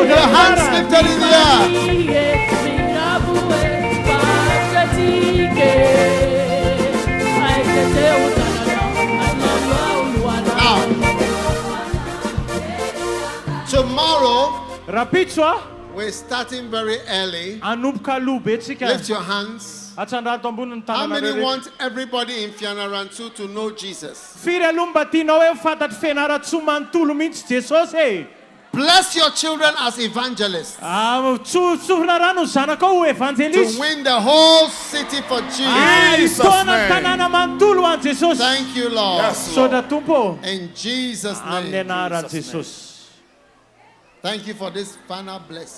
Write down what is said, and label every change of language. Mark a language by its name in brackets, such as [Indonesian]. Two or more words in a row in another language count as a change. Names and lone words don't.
[English] Your hands lifted in the air. Now, tomorrow, [Malagasy] Rapitswa, [English] we're starting very early. [Malagasy] anomboka aloha be tsika. [English] Lift your hands. [Malagasy] Atsandrato amboniny [English] How [Malagasy] tanana [English] many [Malagasy] rehetra. [English] want everybody in Fianarantsoa to know Jesus? [Malagasy] Firy aloha mba tianao hoe fantatry Fianarantsoa manontolo mihitsy Jesosy e. [English] Bless your children as evangelists. To To win the whole city for Jesus. Thank you, Lord. Yes, Lord. In Jesus' name. Thank you for this final blessing.